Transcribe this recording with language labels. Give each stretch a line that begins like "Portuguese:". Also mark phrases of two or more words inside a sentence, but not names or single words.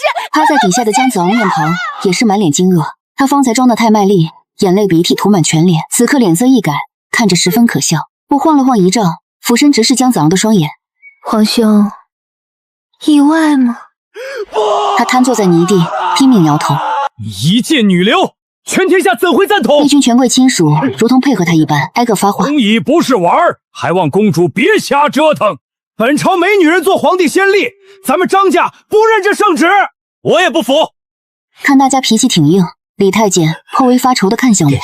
Chinese: 趴在底下的江子昂面龐也是滿臉驚愕，他方才裝得太賣力，眼淚鼻涕塗滿全臉，此刻臉色一改，看着十分可笑。我晃了晃遺诏，俯身直視江子昂的雙眼。皇兄，意外嗎？他癱坐在泥地，拼命搖頭。一介女流，全天下怎會贊同？那群權貴親屬如同配合他一般，挨個發話。公儀不是玩兒，還望公主別瞎折騰。本朝沒女人做皇帝先例，咱們張家不認這聖旨，我也不服。看大家脾氣挺硬，李太監頗為發愁地看向我。